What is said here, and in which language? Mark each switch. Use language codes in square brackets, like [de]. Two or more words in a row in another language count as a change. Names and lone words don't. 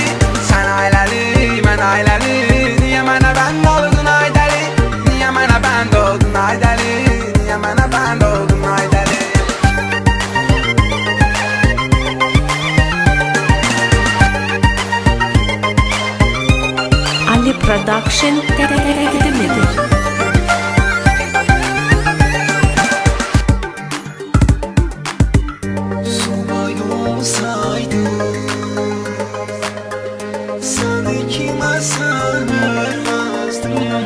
[az] Sən ailəli, mən ailəli, niyə mənə bənd oldun aydəli? Niyə mənə bənd oldun aydəli? Niyə mənə bənd oldun aydəli? [tr] Ali Production takdim ediyor. Subay olsaydım, seni kime söylemezdim.